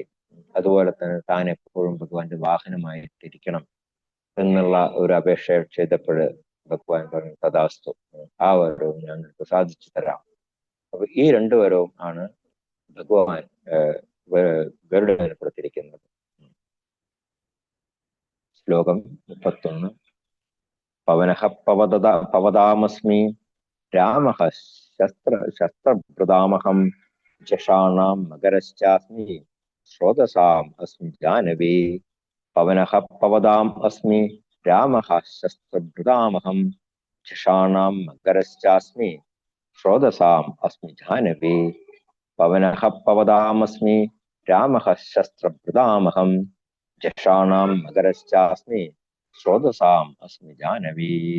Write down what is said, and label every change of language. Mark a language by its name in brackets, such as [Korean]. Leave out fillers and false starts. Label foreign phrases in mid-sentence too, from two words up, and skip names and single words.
[Malayalam] അതുപോലെ തന്നെ താൻ എപ്പോഴും ഭഗവാന്റെ വാഹനമായിട്ടിരിക്കണം എന്നുള്ള ഒരു അപേക്ഷ ചെയ്തപ്പോൾ ഭഗവാൻ പറഞ്ഞു തഥാസ്തു, ആ വരവും ഞങ്ങൾക്ക് സാധിച്ചു തരാം. അപ്പൊ ഈ രണ്ടു വരവും ആണ് ഭഗവാൻ ഗരുഡന് കൊടുത്തിരിക്കുന്നത്. ശ്ലോകം 31. [Sanskrit] പവനഃ പവതാമസ്മി രാമഃ शस्त्रभृतामहं जषाणां मकरश्चास्मि स्रोतसाम् अस्मि जानवी पवनः पवदाम् अस्मि रामः शस्त्रभृतामहं जषाणां मकरश्चास्मि स्रोतसाम् अस्मि जानवी पवनः पवदामस्मि रामः शस्त्रभृतामहं जषाणां मकरश्चास्मि स्रोतसाम् अस्मि जानवी।